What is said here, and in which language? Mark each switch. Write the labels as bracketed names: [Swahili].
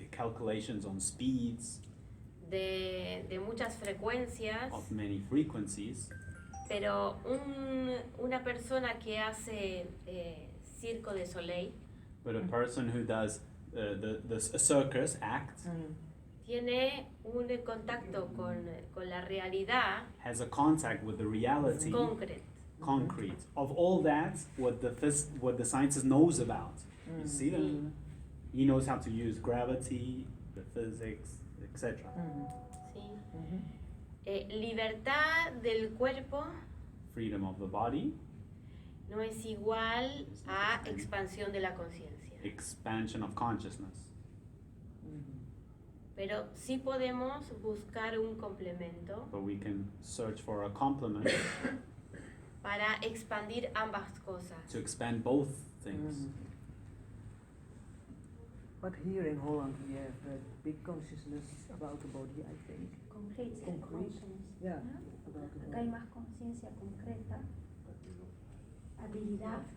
[English] calculations on speeds [Spanish] de muchas frecuencias, [English] of many frequencies, [Spanish] pero una persona que hace Circo de Soleil [English] but a person who does a circus act [Spanish] tiene un contacto con la realidad [English] has a contact with the reality, concrete of all that what the scientist knows about. You see that? [Spanish] Sí. [English] He knows how to use gravity, the physics, etc. [Spanish] ¿sí? Libertad del cuerpo [English] Freedom of the body, [Spanish] no es igual a expansión de la conciencia, [English] expansion of consciousness. [Spanish] pero sí podemos buscar un complemento [English] But we can search for a complement [Spanish] para expandir ambas cosas. [English] to expand both things. But here in Holland we have a big consciousness about the body, I think. Concrete, Concrete. consciousness, Yeah, [Spanish] ¿no? [English] about the [Spanish] Acá hay [English] body. [Spanish] más conciencia concreta, habilidad,